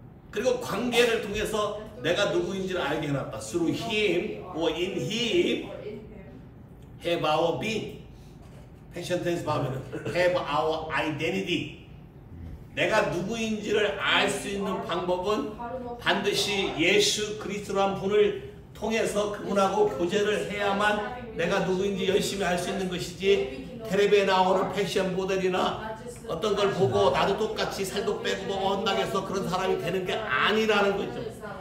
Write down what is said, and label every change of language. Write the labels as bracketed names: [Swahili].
[Korean] 그리고 관계를 통해서 내가 누구인지를 알게 해놨다. [English] Through him or in him have our being. [Korean] 패션 텐스 보면 [English] have our identity. [Korean] 내가 누구인지를 알 수 있는 방법은 반드시 예수 그리스도란 분을 통해서 그분하고 교제를 해야만 내가 누구인지 열심히 알 수 있는 것이지, 텔레비에 나오는 패션 모델이나 어떤 걸 보고 나도 똑같이 살도 빼고 뭐 한다고 해서 그런 사람이 되는 게 아니라는 거죠.